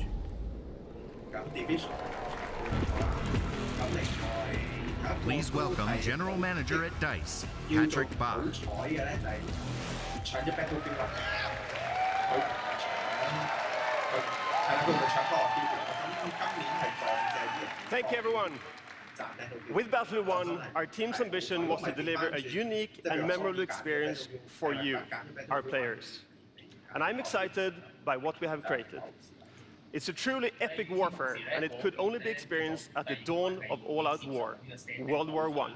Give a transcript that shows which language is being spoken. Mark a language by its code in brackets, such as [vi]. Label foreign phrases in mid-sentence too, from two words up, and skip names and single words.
[yue] 咁 Division 咁另外 [en] Please welcome General Manager at DICE, Patrick Bach. [yue] 好彩嘅咧就係搶咗 Battlefield 1，佢搶搶 Call of Duty，咁今年係撞正啲。 [en] Thank you, everyone. With Battlefield 1, our team's ambition was to deliver a unique and memorable experience for you, our players. And I'm excited by what we have created. It's a truly epic warfare, and it could only be experienced at the dawn of all-out war, World War I.